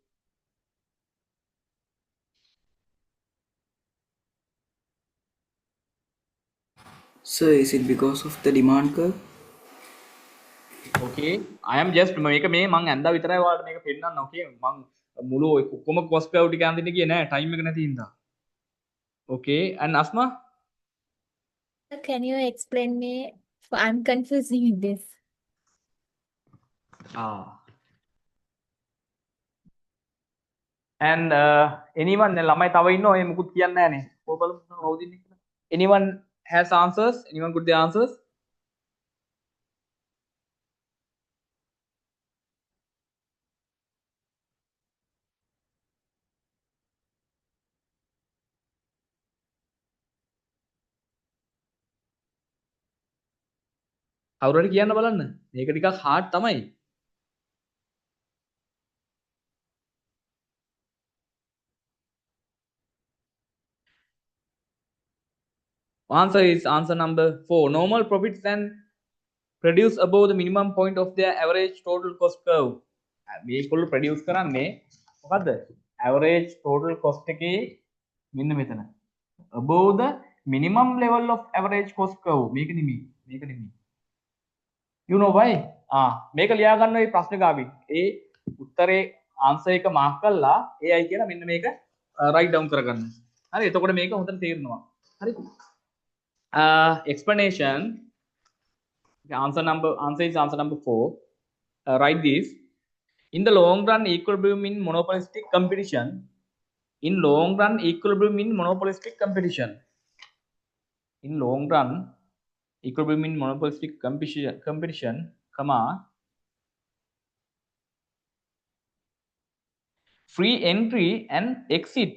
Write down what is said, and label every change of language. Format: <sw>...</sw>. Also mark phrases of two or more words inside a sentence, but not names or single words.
<en>Sir, is it because of the demand curve? Okay, I am just</en> <si>මේක මේ මං ඇඳා විතරයි ඔයාලට මේක පෙන්නන්න. Okay, මං මුළු ඔක්කොම</si> <en>cost curve</en> <si>ටික අඳින්න ගියේ නෑ time එක නැති හින්දා.</si> <en>Okay, and Asma? Can you explain me? I'm confusing with this. And anyone</en> <si>ළමයි තව ඉන්නෝ ඒ මුකුත් කියන්නේ නෑනේ. කොහොම බලමු කවුද ඉන්නේ කියලා.</si> <en>Anyone has answers? Anyone got the answers?</en> <si>කවුරු හරි කියන්න බලන්න. මේක ටිකක් hard තමයි.</si> <en>Answer is answer number 4. Normal profits and produce above the minimum point of their average total cost curve.</en> <si>මේකවල produce කරන්නේ මොකද්ද?</si> <en>Average total cost</en> <si>එකේ මෙන්න මෙතන.</si> <en>Above the minimum level of average cost curve.</en> <si>මේක නෙමෙයි. මේක නෙමෙයි.</si> <en>You know why?</en> <si>මේක ලියා ගන්න මේ ප්‍රශ්න ගාවින්. ඒ උත්තරේ answer එක mark කරලා AI කියලා මෙන්න මේක</si> <en>write down</en> <si>කරගන්න. හරි එතකොට මේක හොඳට තේරෙනවා. හරි.</si> <en>Explanation. Answer is answer number 4. Write this. In the long run, equilibrium in monopolistic competition. In long run, equilibrium in monopolistic competition. In long run, equilibrium in monopolistic competition, comma, free entry and exit.</en>